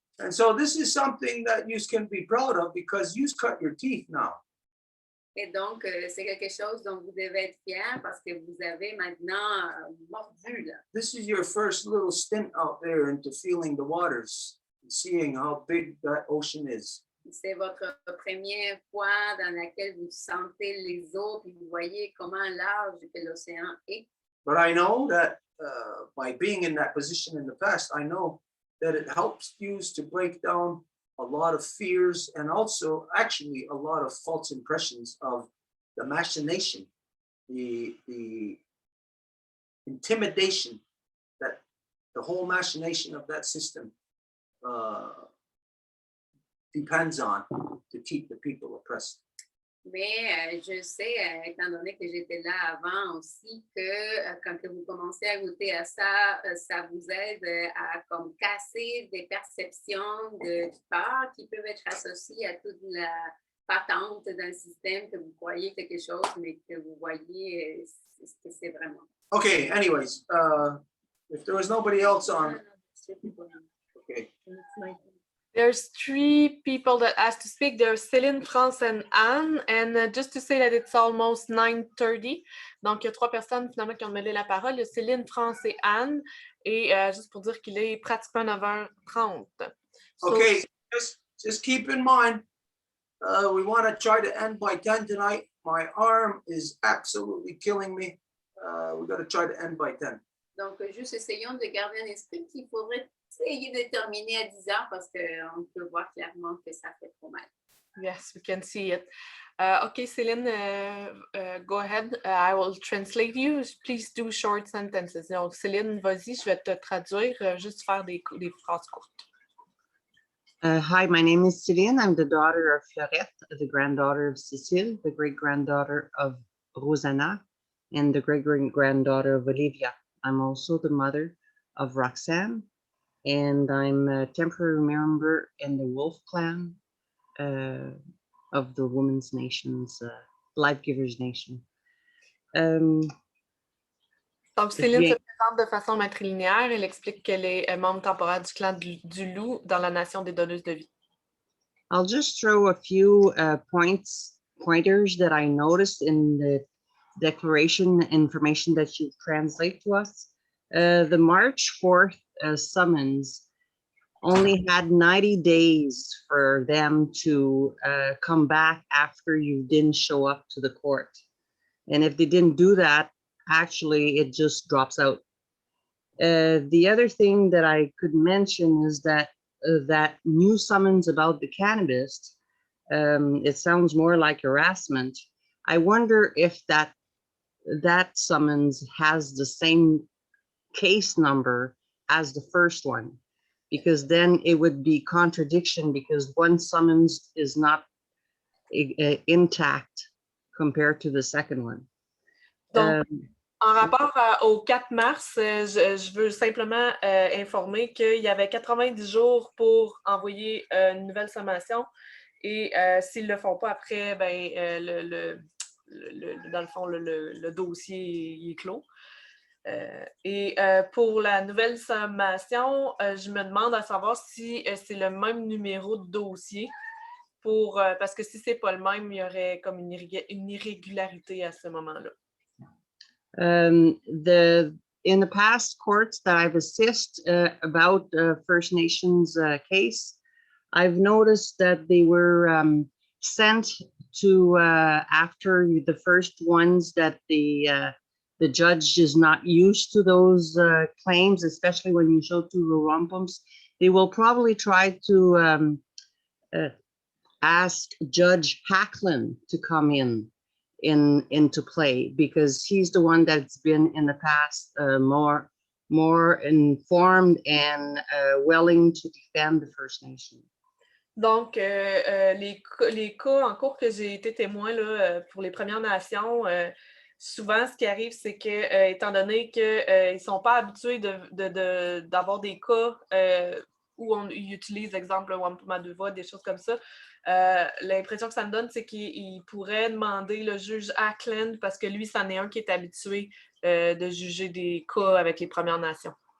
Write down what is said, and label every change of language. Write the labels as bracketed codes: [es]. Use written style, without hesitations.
[en] And so this is something that you can be proud of because you cut your teeth now. [fr] Et donc, c'est quelque chose dont vous devez être fiers parce que vous avez maintenant mordu, là. [en] This is your first little stint out there into feeling the waters and seeing how big that ocean is. [fr] C'est votre première fois dans laquelle vous sentez les eaux et vous voyez comment large que l'océan est. [en] But I know that by being in that position in the past, I know that it helps you to break down a lot of fears and also actually a lot of false impressions of the machination, the intimidation that the whole machination of that system depends on to keep the people oppressed. [fr] Mais je sais, étant donné que j'étais là avant aussi, que quand vous commencez à goûter à ça, ça vous aide à comme casser des perceptions de peur qui peuvent être associées à toute la patente d'un système que vous croyez quelque chose, mais que vous voyez ce que c'est vraiment. [en] Okay, anyways, if there was nobody else on, okay. There's 3 people that asked to speak. There's Céline, France, and Anne. And just to say that it's almost 9:30. [fr] Donc, il y a 3 personnes finalement qui ont demandé la parole. Il y a Céline, France et Anne. Et juste pour dire qu'il est pratiquement 9h30. [en] So, Okay, just keep in mind, we want to try to end by 10 tonight. My arm is absolutely killing me. We got to try to end by 10. [fr] Donc, juste essayons de garder un esprit qu'il faudrait essayer de terminer à 10 heures parce qu'on peut voir clairement que ça fait trop mal. [en] yes, we can see it. Okay, Céline, go ahead. I will translate you. Please do short sentences. [fr] Donc, Céline, vas-y, je vais te traduire, juste faire des phrases courtes. [en] Hi, my name is Céline. I'm the daughter of Fleurette, the granddaughter of Cécile, the great-granddaughter of Rosanna, and the great-granddaughter of Olivia. I'm also the mother of Roxanne, and I'm a temporary member in the Wolf Clan of the Women's Nations, Life Givers Nation. [fr] Donc, Céline se présente de façon matrilinéaire. Elle explique qu'elle est membre temporaire du clan du Loup dans la nation des donneuses de vie. [en] I'll just throw a few pointers that I noticed in the declaration information that you translate to us. The March 4th summons only had 90 days for them to come back after you didn't show up to the court. And if they didn't do that, actually, it just drops out. The other thing that I could mention is that that new summons about the cannabis, it sounds more like harassment. I wonder if that summons has the same case number as the first one, because then it would be contradiction because one summons is not intact compared to the second one. [fr] Donc, en rapport au 4 mars, je veux simplement informer qu'il y avait 90 jours pour envoyer une nouvelle sommation et s'ils ne le font pas après, dans le fond, le dossier est clos. Et pour la nouvelle sommation, je me demande à savoir si c'est le même numéro de dossier parce que si ce n'est pas le même, il y aurait comme une irrégularité à ce moment-là. [en] In the past courts that I've assisted about First Nations case, I've noticed that they were sent to after the first ones that the judge is not used to those claims, especially when you show to the Wampums. They will probably try to ask Judge Hacklin to come in into play, because he's the one that's been in the past more informed and willing to defend the First Nation. [fr] Donc, les cas en cours que j'ai été témoin là, pour les Premières Nations, souvent, ce qui arrive, c'est que, étant donné qu'ils ne sont pas habitués d'avoir des cas où ils utilisent, exemple, le Wampum à deux voix, des choses comme ça, l'impression que ça me donne, c'est qu'ils pourraient demander le juge Ackland, parce que lui, c'en est un qui est habitué de juger des cas avec les Premières Nations.